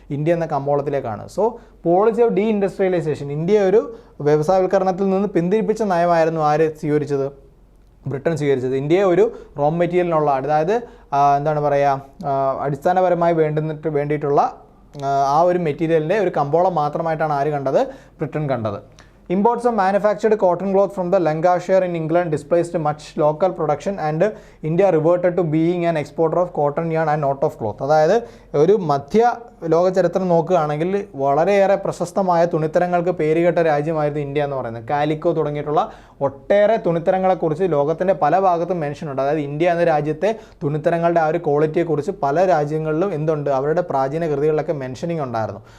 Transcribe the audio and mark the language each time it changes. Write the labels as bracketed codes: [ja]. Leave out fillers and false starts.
[ml] India എന്ന കമ്പോളത്തിലേക്കാണ്. So policy of D industrialisation, India ഒരു വ്യവസായവൽക്കരണത്തിൽ നിന്ന് പിന്തിരിപ്പിച്ച നയമായിരുന്നു ആര് സ്വീകരിച്ചത്? ബ്രിട്ടൻ സ്വീകരിച്ചത്. ഇന്ത്യയെ ഒരു റോ മെറ്റീരിയലിനുള്ള, അതായത് എന്താണ് പറയുക, അടിസ്ഥാനപരമായി വേണ്ടിയിട്ടുള്ള ആ ഒരു മെറ്റീരിയലിൻ്റെ ഒരു കമ്പോളം മാത്രമായിട്ടാണ് ആര് കണ്ടത്? ബ്രിട്ടൻ കണ്ടത്. [en] Imports of manufactured cotton cloth from the Lancashire in England displaced much local production and India reverted to being an exporter of cotton yarn and not of cloth. [ml] അതായത് ഒരു മധ്യ ലോക ചരിത്രം നോക്കുകയാണെങ്കിൽ വളരെയേറെ പ്രശസ്തമായ തുണിത്തരങ്ങൾക്ക് പേരുകേട്ട രാജ്യമായിരുന്നു ഇന്ത്യ എന്ന് പറയുന്നത്. കാലിക്കോ തുടങ്ങിയിട്ടുള്ള ഒട്ടേറെ തുണിത്തരങ്ങളെക്കുറിച്ച് ലോകത്തിൻ്റെ പല ഭാഗത്തും മെൻഷൻ ഉണ്ട്. അതായത് ഇന്ത്യ എന്ന രാജ്യത്തെ തുണിത്തരങ്ങളുടെ ആ ഒരു ക്വാളിറ്റിയെക്കുറിച്ച് പല രാജ്യങ്ങളിലും എന്തുണ്ട്, അവരുടെ പ്രാചീന കൃതികളിലൊക്കെ മെൻഷനിങ് ഉണ്ടായിരുന്നു.